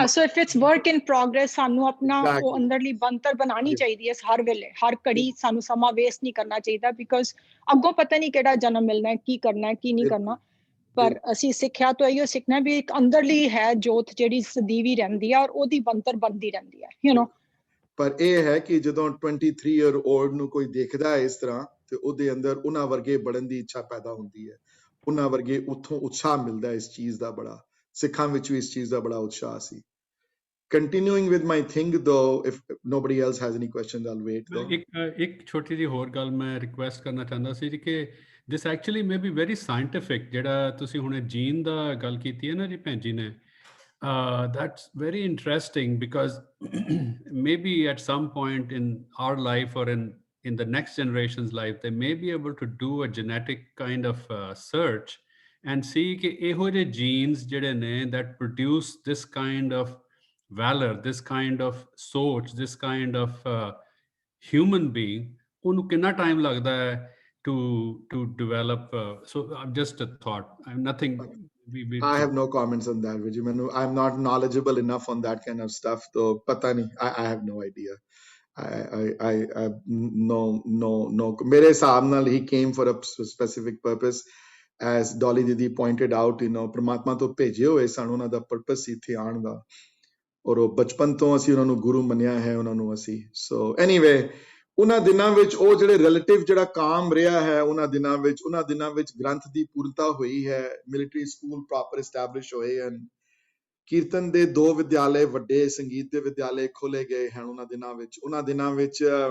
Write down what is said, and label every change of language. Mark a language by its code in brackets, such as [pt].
[en] yeah so if it's work in progress [pa] ਸਾਨੂੰ ਆਪਣਾ ਉਹ ਅੰਦਰਲੀ ਬਣਤਰ ਬਣਾਉਣੀ ਚਾਹੀਦੀ ਹੈ ਹਰ ਵੇਲੇ ਹਰ ਘੜੀ ਸਾਨੂੰ ਸਮਾਂ ਵੇਸਟ ਨਹੀਂ ਕਰਨਾ ਚਾਹੀਦਾ ਬਿਕਾਜ਼ ਅੱਗੋਂ ਪਤਾ ਨਹੀਂ ਕਿਹੜਾ ਜਨਮ ਮਿਲਣਾ ਹੈ ਕੀ ਕਰਨਾ ਹੈ ਕੀ ਨਹੀਂ ਕਰਨਾ ਪਰ ਅਸੀਂ ਸਿੱਖਿਆ ਤੋਂ ਇਹੋ ਸਿੱਖਣਾ ਵੀ ਇੱਕ ਅੰਦਰਲੀ ਹੈ ਜੋਤ ਜਿਹੜੀ ਸਦੀਵੀ ਰਹਿੰਦੀ ਹੈ ਔਰ ਉਹਦੀ ਬਣਤਰ ਬਣਦੀ ਰਹਿੰਦੀ ਹੈ you know ਪਰ ਇਹ ਹੈ ਕਿ ਜਦੋਂ 23 ਈਅਰ 올ਡ ਨੂੰ ਕੋਈ ਦੇਖਦਾ ਹੈ ਇਸ ਤਰ੍ਹਾਂ ਤੇ ਉਹਦੇ ਅੰਦਰ ਉਹਨਾਂ ਵਰਗੇ ਬਣਨ ਦੀ ਇੱਛਾ ਪੈਦਾ ਹੁੰਦੀ ਹੈ ਉਹਨਾਂ ਵਰਗੇ ਉੱਥੋਂ ਉਤਸ਼ਾਹ ਮਿਲਦਾ ਹੈ ਇਸ ਚੀਜ਼ ਦਾ ਬੜਾ ਸਿੱਖਾਂ ਵਿੱਚ ਵੀ ਇਸ ਚੀਜ਼ ਦਾ ਬੜਾ ਉਤਸ਼ਾਹ ਸੀ [en] continuing with my thing though, if nobody else has any questions, I'll wait though. [pa] ਇੱਕ ਛੋਟੀ ਜਿਹੀ ਹੋਰ ਗੱਲ ਮੈਂ ਰਿਕੁਐਸਟ ਕਰਨਾ ਚਾਹੁੰਦਾ ਸੀ ਕਿ [en] this actually may be very scientific, [pa] ਜਿਹੜਾ ਤੁਸੀਂ ਹੁਣੇ ਜੀਨ ਦਾ ਗੱਲ ਕੀਤੀ ਹੈ ਨਾ ਜੀ ਭੈਣ ਜੀ ਨੇ, [en] that's very interesting because maybe at some point in our life or in the next generation's life, they may be able to do a genetic kind of search and see [pa] ਕਿ ਇਹੋ ਜਿਹੇ genes ਜਿਹੜੇ ਨੇ [en] that produce this kind of valor, this kind of soch, this kind of human being, [pa] ਉਹਨੂੰ ਕਿੰਨਾ time ਲੱਗਦਾ ਹੈ [en] to develop. So I'm just a thought. I'm nothing. I have no comments on that, Vijay. I'm not knowledgeable enough on that kind of stuff. So, [pa] pata nahi. [en] I have no idea. I no. [pa] Mere hisab naal [en] he came for a specific purpose, as Dolly Didi pointed out. [pa] Paramatma to bheje hoye san, ਉਹਨਾਂ ਦਾ purpose ਸੀ ਇੱਥੇ ਆਉਣ ਦਾ, ਔਰ ਉਹ ਬਚਪਨ ਤੋਂ ਅਸੀਂ ਉਹਨਾਂ ਨੂੰ ਗੁਰੂ ਮੰਨਿਆ ਹੈ ਉਹਨਾਂ ਨੂੰ ਅਸੀਂ. So anyway, ਉਹਨਾਂ ਦਿਨਾਂ ਵਿੱਚ ਉਹ ਜਿਹੜੇ ਰਿਲੇਟਿਵ ਜਿਹੜਾ ਕਾਮ ਰਿਹਾ ਹੈ ਉਹਨਾਂ ਦਿਨਾਂ ਵਿੱਚ ਗ੍ਰੰਥ ਦੀ ਪੂਰਨਤਾ ਹੋਈ ਹੈ, ਮਿਲਟਰੀ ਸਕੂਲ ਪ੍ਰੋਪਰ ਐਸਟੈਬਲਿਸ਼ ਹੋਏ ਹਨ, ਕੀਰਤਨ ਦੇ 2 ਵਿਦਿਆਲੇ ਵੱਡੇ, ਸੰਗੀਤ ਦੇ ਵਿਦਿਆਲੇ ਖੋਲੇ ਗਏ ਹਨ ਉਹਨਾਂ ਦਿਨਾਂ ਵਿੱਚ